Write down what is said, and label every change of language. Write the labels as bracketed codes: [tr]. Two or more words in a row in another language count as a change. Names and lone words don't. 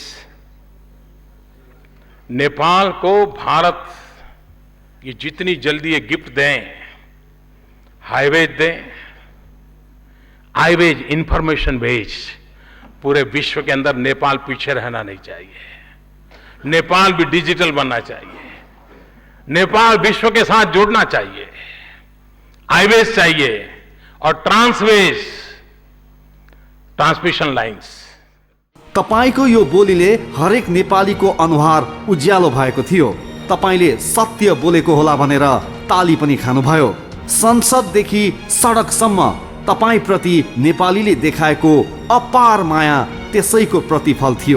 [hi] नेपाल को भारत ये जितनी जल्दी ये गिफ्ट दें, हाईवेज दें, [en] i-ways information ways, [hi] पूरे विश्व के अंदर नेपाल पीछे रहना नहीं चाहिए। नेपाल भी डिजिटल बनना चाहिए। नेपाल विश्व के साथ जुड़ना चाहिए। हाईवेज चाहिए और ट्रांसवेज, [en] transmission lines. [ne] तपाईको यो बोलीले हरेक नेपालीको अनुहार उज्यालो भएको थियो। तपाईले सत्य बोलेको होला भनेर ताली पनि खानुभयो। संसददेखि सडकसम्म तपाईप्रति नेपालीले देखाएको अपार माया त्यसैको प्रतिफल थियो।